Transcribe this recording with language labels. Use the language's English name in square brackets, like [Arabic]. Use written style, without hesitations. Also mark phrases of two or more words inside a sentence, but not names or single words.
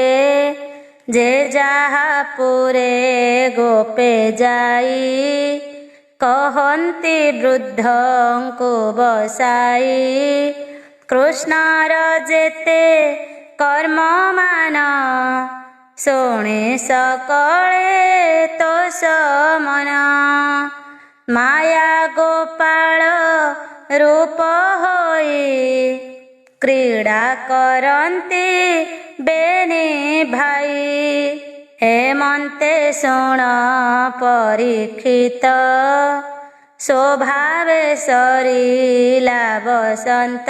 [Odia] ଯେ ଯାହା ପୁରେ ଗୋପେ ଯାଇ, କହନ୍ତି ବୃଦ୍ଧଙ୍କୁ ବସାଇ। କୃଷ୍ଣର ଯେତେ କର୍ମ ମାନ, ଶୁଣେ ସକଳେ ତୋ ସମନ। ମାୟା ଗୋପାଳ କ୍ରୀଡ଼ା କରନ୍ତି ବେନି ଭାଇ। ହେମନ୍ତେ ଶୁଣ ପରୀକ୍ଷିତ, ସ୍ୱଭାବେ ସରିଲା ବସନ୍ତ।